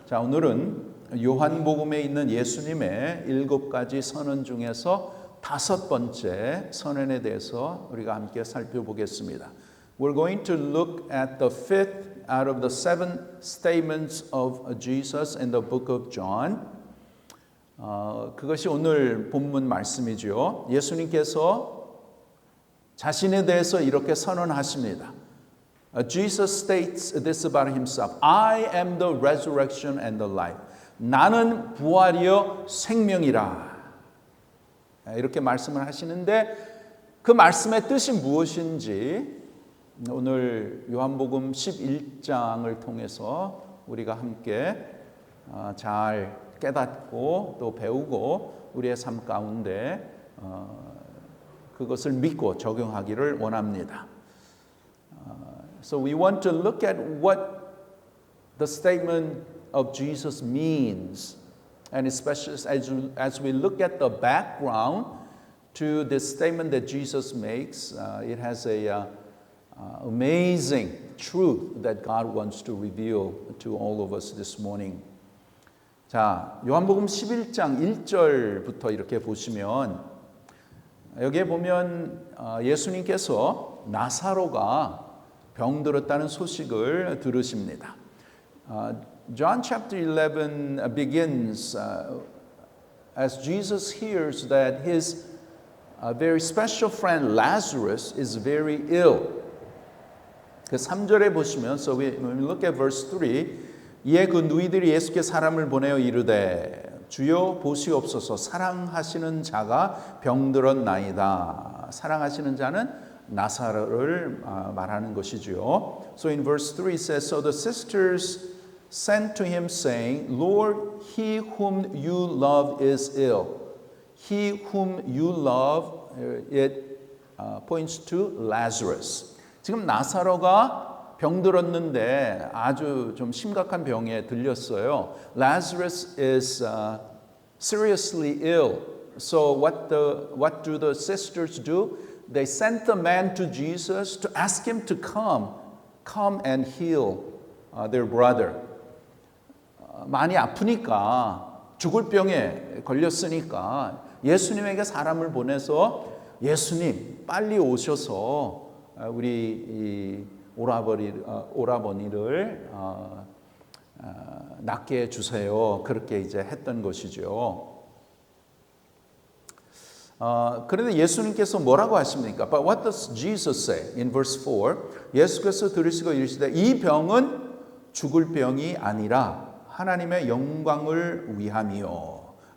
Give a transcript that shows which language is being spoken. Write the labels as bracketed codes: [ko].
[ko] 자, 오늘은 요한복음에 있는 예수님의 7가지 선언 중에서 5번째 선언에 대해서 우리가 함께 살펴보겠습니다. [en] We're going to look at the fifth out of the 7 statements of Jesus in the book of John. [ko] 그것이 오늘 본문 말씀이죠. 예수님께서 자신에 대해서 이렇게 선언하십니다. [en] Jesus states this about himself. I am the resurrection and the life. [ko] 나는 부활이요 생명이라. 이렇게 말씀을 하시는데 그 말씀의 뜻이 무엇인지 오늘 요한복음 11장을 통해서 우리가 함께 잘 깨닫고 또 배우고 우리의 삶 가운데 그것을 믿고 적용하기를 원합니다. [en] So we want to look at what the statement of Jesus means, and especially as we look at the background to this statement that Jesus makes, it has a amazing truth that God wants to reveal to all of us this morning. [ko] 자, 요한복음 11장 1절부터 이렇게 보시면 여기에 보면 예수님께서 나사로가 병들었다는 소식을 들으십니다. [en] John chapter 11 begins as Jesus hears that his very special friend Lazarus is very ill. [ko] 그 3절에 보시면, [en] so when we look at verse 3, [ko] 이에 그 누이들이 예수께 사람을 보내어 이르되 주여 보시옵소서 사랑하시는 자가 병들었나이다. 사랑하시는 자는 나사로를 말하는 것이지요. [en] So in verse 3 it says, So the sisters sent to him saying, Lord, he whom you love is ill. He whom you love, it points to Lazarus. [ko] 지금 나사로가 병들었는데 아주 좀 심각한 병에 들렸어요. [en] Lazarus is seriously ill. So what do the sisters do? They sent the man to Jesus to ask him to come and heal their brother. [ko] 많이 아프니까 죽을 병에 걸렸으니까 예수님에게 사람을 보내서 예수님 빨리 오셔서 우리 이 오라버니를 낫게 해주세요. 그렇게 이제 했던 것이죠. 그런데 예수님께서 뭐라고 하십니까? [en] But what does Jesus say in verse 4? [ko] 예수께서 들으시고 이르시되 이 병은 죽을 병이 아니라 하나님의 영광을 위함이요.